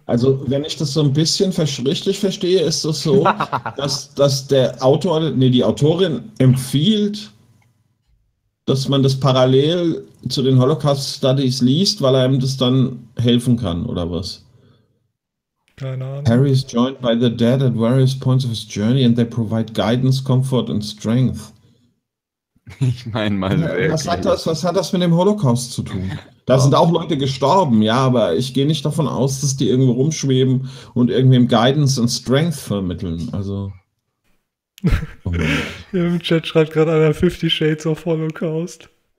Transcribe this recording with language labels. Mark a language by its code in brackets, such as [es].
[de] Also, wenn ich das so ein bisschen richtig verstehe, ist das so, dass der Autor, nee, die Autorin empfiehlt, dass man das parallel zu den Holocaust-Studies liest, weil einem das dann helfen kann, oder was? Keine Ahnung. [en] Harry is joined by the dead at various points of his journey and they provide guidance, comfort and strength. [de] Ich meine mal, was hat das mit dem Holocaust zu tun? Da sind auch Leute gestorben, ja, aber ich gehe nicht davon aus, dass die irgendwo rumschweben und irgendwem Guidance und Strength vermitteln. Also. Hier im Chat schreibt gerade einer 50 Shades of Holocaust.